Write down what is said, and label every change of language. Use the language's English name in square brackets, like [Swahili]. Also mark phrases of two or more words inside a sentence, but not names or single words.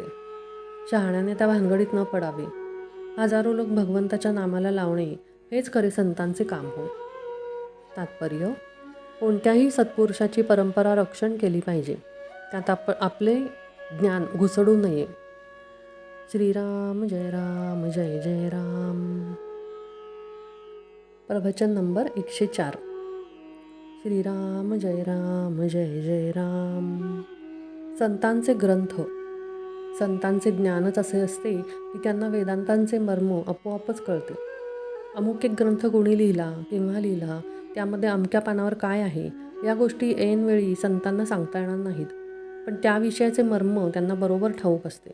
[Marathi] शहाण्याने त्या भानगडीत न पडावे. हजारो लोक भगवंताच्या नामाला लावणे हेच खरे संतांचे काम होय. तात्पर्य: कोणत्याही सत्पुरुषाची परंपरा रक्षण केली पाहिजे. त्यात आपले ज्ञान घुसडू नये. श्रीराम जय राम जय जय राम. प्रवचन नंबर 104. श्रीराम जय जय राम. संतांचे ग्रंथ. संतांचे ज्ञानच असे असते की त्यांना वेदांतांचे मर्म आपोआपच कळते. अमुक एक ग्रंथ कोणी लिहिला, केव्हा लिहिला, त्यामध्ये अमक्या पानावर काय आहे, या गोष्टी ऐनवेळी संतांना सांगता येणार नाहीत. पण त्या विषयाचे मर्म त्यांना बरोबर ठाऊक असते.